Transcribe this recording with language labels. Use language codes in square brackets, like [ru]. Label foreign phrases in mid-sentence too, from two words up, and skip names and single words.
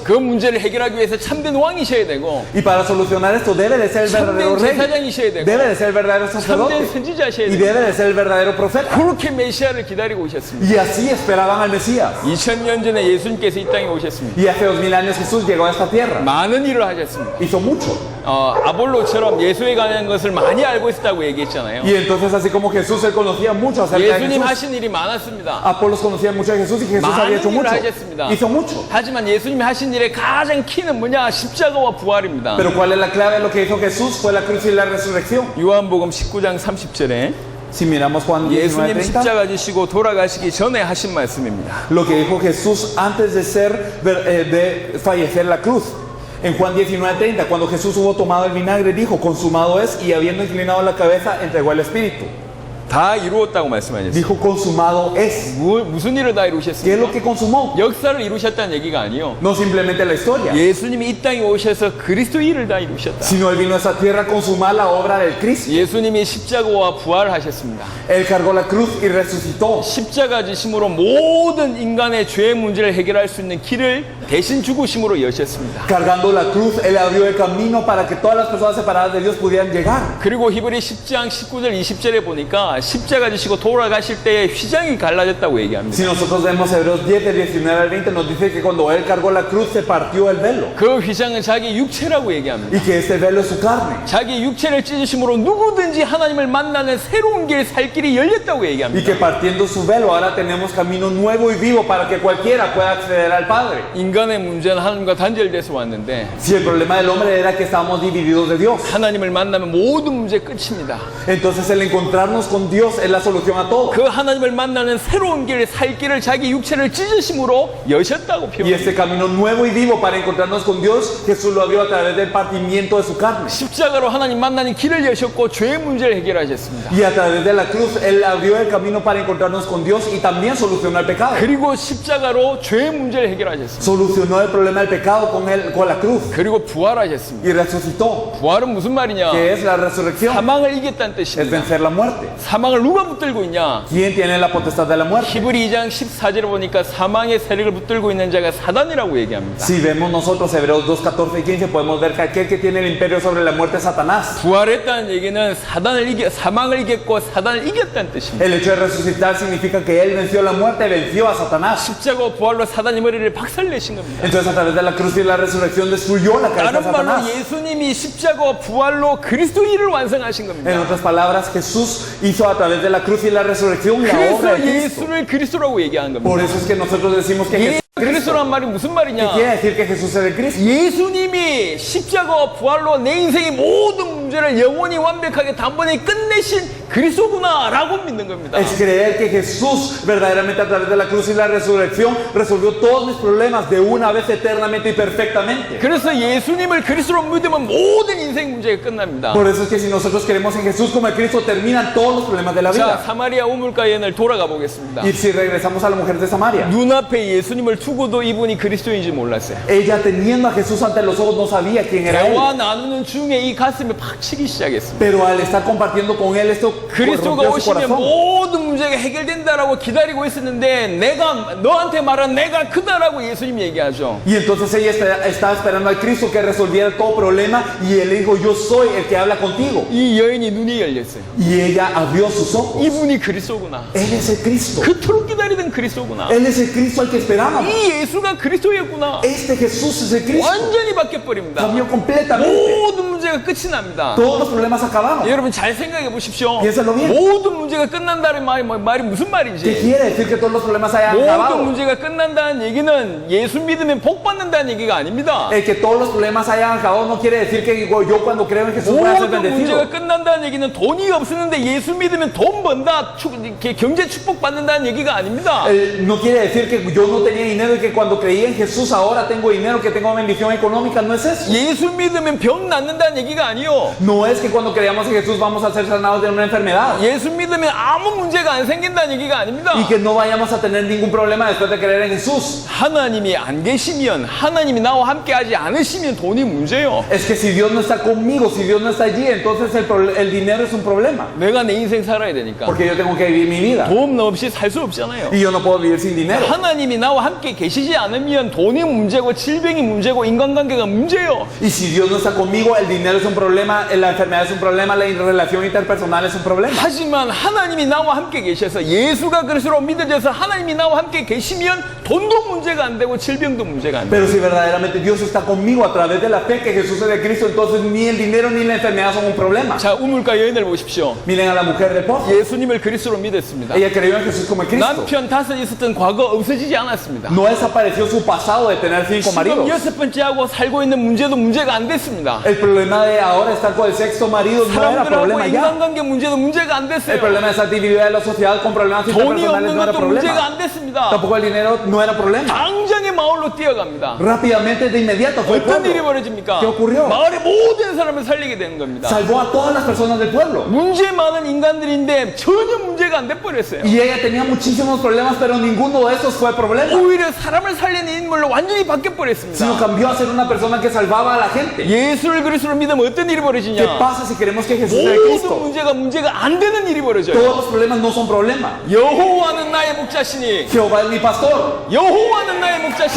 [ko] 그 문제를 해결하기 위해서 참된 왕이셔야 되고 [es] Y para solucionar esto debe de ser el verdadero 참된 rey, [ko] 제사장이셔야 되고 [es] debe de ser el verdadero 참된 sacerdote [ko] 선지자셔야 y 되고 [es] debe de ser el verdadero profeta. [ko] 그렇게 메시아를 기다리고 오셨습니다. [es] Y así esperaban al Mesías. [ko] 2000년 전에 예수님께서 이 땅에 오셨습니다. [es] Y hace 2000 años Jesús llegó a esta tierra. [ko] 많은 일을 하셨습니다. [es] Hizo mucho. [ko] 아볼로처럼 예수에 관한 것을 많이 알고 있었다고 얘기했잖아요. [es] Y entonces así como Jesús, él conocía mucho acerca de 예수님 Jesús. [ko] 하신 일이 많았습니다. [es] Apolos conocía mucho de Jesús y Jesús 많은 había hecho 일을 mucho. 하셨습니다. Hizo mucho. [ko] 하지만 예수님이 하신 일의 가장 키는 뭐냐? 십자가와 부활입니다. [es] Pero ¿cuál es la clave de lo que hizo Jesús? Fue la cruz y la resurrección. [ko] 요한복음 19장 30절에 [es] Si miramos Juan 예수님 19:30, [ko] 십자가 지시고 돌아가시기 전에 하신 말씀입니다. [es] lo que dijo Jesús antes de de fallecer la cruz. En Juan 19:30, cuando Jesús hubo tomado el vinagre, dijo, consumado es, y habiendo inclinado la cabeza, entregó el Espíritu. [ko] 다 이루었다고 말씀하셨어요. [es] Dijo, consumado es. [ko] 무슨 일을 다 [es] ¿Qué es lo 이루셨습니까? que consumó? [ko] 역사를 이루셨다는 얘기가 아니요. [es] No simplemente la historia, [ko] 예수님이 이 땅에 오셔서 그리스도 일을 다 이루셨다. [es] sino Él vino a esta tierra a consumar la obra del Cristo. [ko] 예수님이 십자가와 부활하셨습니다. [es] Él cargó la cruz y resucitó. [ko] 십자가 지심으로 모든 인간의 죄의 문제를 해결할 수 있는 길을 대신 죽으심으로 여셨습니다. [es] Cargando la cruz, Él abrió el camino para que todas las personas separadas de Dios pudieran llegar. [ko] 그리고 히브리 10장 19절 20절에 보니까 십자가 지시고 돌아가실 때에 휘장이 갈라졌다고 얘기합니다. [es] Si nosotros vemos Hebreos 10, del 19 al 20, nos dice que cuando Él cargó la cruz se partió el velo. [ko] 그 휘장은 자기 육체라고 얘기합니다. [es] Y que este velo es su carne. [ko] 자기 육체를 찢으심으로 누구든지 하나님을 만나는 새로운 길, 살 길이 열렸다고 Y 얘기합니다. [es] que partiendo su velo ahora tenemos camino nuevo y vivo para que cualquiera pueda acceder al Padre. [ko] 인간의 문제는 하나님과 단절돼서 왔는데 [es] Si el problema del hombre era que estábamos divididos de Dios, [ko] 하나님을 만나면 모든 문제 끝입니다. [es] entonces el encontrarnos con Dios es la solución a todo. [ko] 그 하나님을 만나는 새로운 길, 살 길을 자기 육체를 찢으심으로 여셨다고 Y 표현합니다. [es] este camino nuevo y vivo para encontrarnos con Dios, Jesús lo abrió a través del partimiento de su carne. [ko] 십자가로 하나님 만나는 길을 여셨고 죄의 문제를 해결하셨습니다. [es] Y a través de la cruz, Él abrió el camino para encontrarnos con Dios y también solucionó el pecado. [ko] 그리고 십자가로 죄의 문제를 해결하셨습니다. [es] Solucionó el problema del pecado con la cruz [ko] 그리고 부활하셨습니다. [es] y resucitó. [ko] 부활은 무슨 말이냐? [es] ¿Qué es la resurrección? [ko] 사망을 이겼다는 Es 뜻입니다. [es] vencer la muerte. [ko] 사망을 누가 붙들고 있냐? [es] ¿Quién tiene la potestad de la muerte? [ko] 히브리 2장 14절에 보니까 사망의 세력을 붙들고 있는 자가 사단이라고 얘기합니다. [es] Si vemos nosotros Hebreos 2, 14 y 15, podemos ver que aquel que tiene el imperio sobre la muerte es Satanás. [ko] 부활했다는 얘기는 사망을 이겼고 사단을 이겼다는 뜻입니다. [es] El hecho de resucitar significa que Él venció la muerte, venció a Satanás. [ko] 십자가와 부활로 사단의 머리를 박살내신 겁니다. [es] Entonces a través de la cruz y la resurrección destruyó la cabeza de [ko] 다른 말로 [es] Satanás. [ko] 예수님이 십자가와 부활로 그리스도 일을 완성하신 En 겁니다. [es] otras palabras, Jesús hizo a través de la cruz y la resurrección la obra 그래서 de Cristo. [ko] 예수를 그리스도라고 얘기하는 겁니다. [es] Por eso es que nosotros decimos que Jesús es Cristo. [ko] 그리스도란 말이 무슨 ¿Qué 말이냐? [es] quiere decir que Jesús es el Cristo? [ko] 예수님이 십자가와 부활로 내 인생의 모든 문제를 영원히 완벽하게 단번에 끝내신 그리스도구나라고 믿는 겁니다. [es] Es creer que Jesús verdaderamente a través de la cruz y la resurrección resolvió todos mis problemas de una vez eternamente y perfectamente. [ko] 그래서 예수님을 그리스도로 믿으면 모든 인생 문제가 끝납니다. [es] Por eso es que si nosotros creemos en Jesús como el Cristo, terminan todos los problemas de la 자, vida. [ko] 사마리아 우물가 여인을 돌아가 보겠습니다. [es] Y si regresamos a la mujer de Samaria, [ko] 눈앞에 예수님을 두고도 이분이 그리스도인지 몰랐어요. [es] ella teniendo a Jesús ante los ojos no sabía quién era él. [ko] 대화 나누는 중에 이 가슴에 팍 치기 시작했습니다. [es] Pero al estar compartiendo con él esto 그리스도가 rompió su 오시면 corazón. [ko] 모든 문제가 해결된다라고 기다리고 있었는데 내가 너한테 말한 내가 크다라고 예수님 얘기하죠. [es] Y entonces ella estaba esperando al Cristo que resolviera todo problema y él dijo, yo soy el que habla contigo. [ko] 이 여인이 눈이 열렸어요. [es] Y ella abrió sus ojos. [ko] 이분이 그리스도구나. [es] Él es el Cristo. [ko] 그토록 기다리던 그리스도구나. [es] Él es el Cristo al que esperábamos. [ko] 이 예수가 그리스도였구나. [es] Este Jesús es el Cristo. [ko] 완전히 바뀌어버립니다. [es] Cambió completamente. [ko] 모든 문제가 끝이 납니다. [es] Todos los problemas acabaron. [ko] 여러분 잘 생각해 보십시오. [es] Piénsalo bien. [ko] 모든 문제가 끝난다는 말이 무슨 ¿Qué 말인지. [es] quiere decir que todos los problemas hayan 모든 acabado? [ko] 문제가 끝난다는 얘기는 예수 믿으면 복 받는다는 얘기가 아닙니다. [es] El que todos los problemas hayan acabado no quiere decir que yo cuando creo en Jesús voy a ser 모든 bendecido. [ko] 문제가 끝난다는 얘기는 돈이 없었는데 예수 믿으면 돈 번다, 이렇게 경제 축복 받는다는 얘기가 아닙니다. [es] No quiere decir que yo no tenía dinero y que cuando creí en Jesús ahora tengo dinero, que tengo bendición económica. No es eso. [ko] 예수 믿으면 병 낫는다는 얘기가 아니요. [es] No es que cuando creamos en Jesús vamos a ser sanados de una enfermedad [ko] 예수 믿으면 아무 문제가 안 생긴다는 얘기가 아닙니다. [es] y que no vayamos a tener ningún problema después de creer en Jesús. [ko] 하나님이 안 계시면, 하나님이 나와 함께 하지 않으시면 돈이 문제예요. [es] Es que si Dios no está conmigo, si Dios no está allí, entonces el dinero es un problema. [ko] 내가 내 인생 살아야 되니까. [es] Porque yo tengo que vivir mi vida [ko] 돈 없이 살 수 없잖아요. [es] y yo no puedo vivir sin dinero. [ko] 하나님이 나와 함께 계시지 않으면 돈이 문제고 질병이 문제고 인간관계가 문제예요. [es] Y si Dios no está conmigo, el dinero es un problema, la enfermedad es un problema, la relación interpersonal es un problema. [ko] 하지만 하나님이 나와 함께 계셔서 예수가 그리스도로 믿어져서 하나님이 나와 함께 계시면 돈도 문제가 안 되고 질병도 문제가 안 돼요. [es] Pero si verdaderamente Dios está conmigo a través de la fe que Jesús es de Cristo, entonces ni el dinero ni la enfermedad son un problema. [ko] 자, 우물가 여인을 보십시오. [es] Miren a la mujer del pozo. [ko] 예수님을 그리스도로 믿었습니다. [es] Ella creyó en Jesús como el Cristo. [ko] 남편 다섯 있었던 과거 없어지지 않았습니다. [es] No desapareció su pasado de tener 5 지금 maridos. [ko] 여섯 번째하고 살고 있는 문제도 문제가 안 됐습니다. [es] El problema de ahora estar con el sexto marido no era 사람들하고 problema ya. [ko] 인간관계 문제도 문제가 안 El 됐어요. [es] problema de estar dividida de la sociedad con problemas 돈이 interpersonales 없는 no era [ko] 것도 문제가 [es] problema. [ko] 안 됐습니다. [es] Tampoco el dinero no era problema. [ko] 당장에 마을로 뛰어갑니다. [es] Rápidamente, de inmediato, fue el [ko] 어떤 일이 [es] pueblo. [ko] 벌어집니까? [es] ¿Qué ocurrió? [ko] 마을의 모든 사람을 살리게 되는 겁니다. [es] Salvó a todas las personas del pueblo. [ko] 문제 많은 인간들인데 전혀 문제가 안 돼 버렸어요. [es] Y ella tenía muchísimos problemas, pero ninguno de esos fue problema. [ko] 오히려 사람을 살리는 인물로 완전히 바뀌어 Sino 버렸습니다. [es] cambió a ser una persona que salvaba a la gente. [ko] 예수를 그리스도로 믿으면 어떤 일이 ¿Qué 벌어지냐? [es] pasa si queremos que Jesús sea el 모든 Cristo? [ko] 문제가 안 되는 일이 벌어져요. [es] Todos los problemas no son problema. [ko] 여호와는 나의 목자시니 [es] Jehová es mi pastor. [ko] 여호와는 나의 목자시니